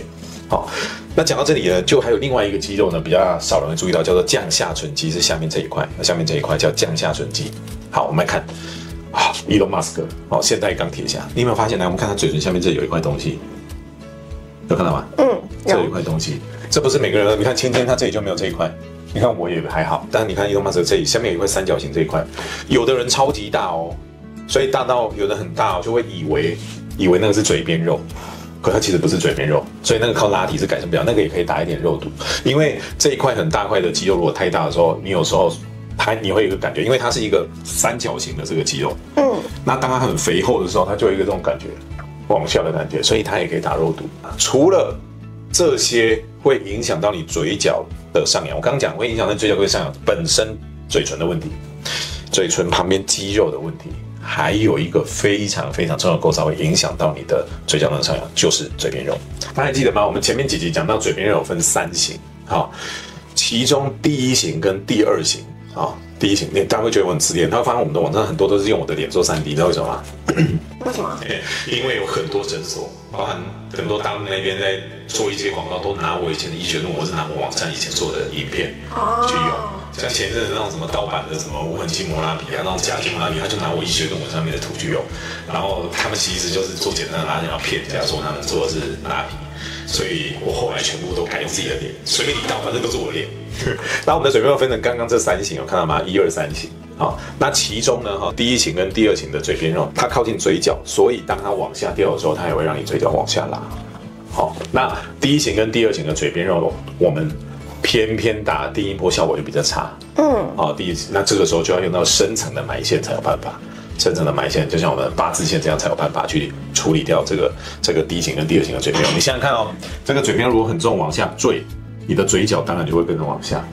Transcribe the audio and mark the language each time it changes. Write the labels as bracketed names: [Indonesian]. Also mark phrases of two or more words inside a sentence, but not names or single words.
[Chinese] 好，那講到這裡呢，就還有另外一個肌肉呢，比較少人會注意到，叫做降下唇肌，是下面這一塊，下面這一塊叫降下唇肌。好，我們來看啊，Elon Musk，現代鋼鐵俠，你有沒有發現？來，我們看他嘴唇下面這有一塊東西，有看到嗎？這有一塊東西，這不是每個人，你看芊芊他這裡就沒有這一塊，你看我也還好，但是你看 Elon Musk 這裡下面有一塊三角形這一塊，有的人超級大哦。所以大到有的很大哦，就會以為那個是嘴邊肉，可它其實不是嘴邊肉，所以那個靠拉提是改善不了，那個也可以打一點肉毒，因為這一塊很大塊的肌肉如果太大的時候，你有時候你會有一個感覺，因為它是一個三角形的這個肌肉，那當它很肥厚的時候，它就有一個這種感覺往下的感覺，所以它也可以打肉毒。除了這些會影響到你嘴角的上揚，我剛剛講會影響到嘴角會上揚本身嘴唇的問題，嘴唇旁邊肌肉的問題。還有一個非常非常重要的構造會影響到你的嘴角的上揚，就是嘴邊肉。大家還記得嗎？我們前面幾集講到嘴邊肉有分3型，好，其中第1型跟第2型，好，第1型，大家會覺得我很自戀，他會發現我們的網站很多都是用我的臉做3D，你知道為什麼嗎？為什麼？因為有很多診所，包含很多大陸那邊在做一些廣告，都拿我以前的醫學論文，或是拿我網站以前做的影片去用。像前陣子那種什麼盜版的什麼無痕筋膜拉皮啊，那種假筋膜拉皮，他就拿我醫學論文上面的圖去用，然後他們其實就是做簡單的拉筋，然後騙人家說他們做的是拉皮，所以我後來全部都改用自己的臉，隨便你盜，反正都是我的臉。那我們的嘴邊肉分成剛剛這3型，有看到嗎？1、2、3型。好，那其中呢，第1型跟第2型的嘴邊肉，它靠近嘴角，所以当它往下掉的時候，它也會讓你嘴角往下拉。好，那第1型跟第2型的嘴邊肉，我們偏打第一波效果就比較差。那這個時候就要用到深層的埋線才有辦法。深層的埋線就像我們八字線這樣才有辦法去處理掉這個第1型跟第2型的嘴邊肉。你想想看哦，這個嘴邊肉如果很重往下墜，你的嘴角當然就會跟着往下。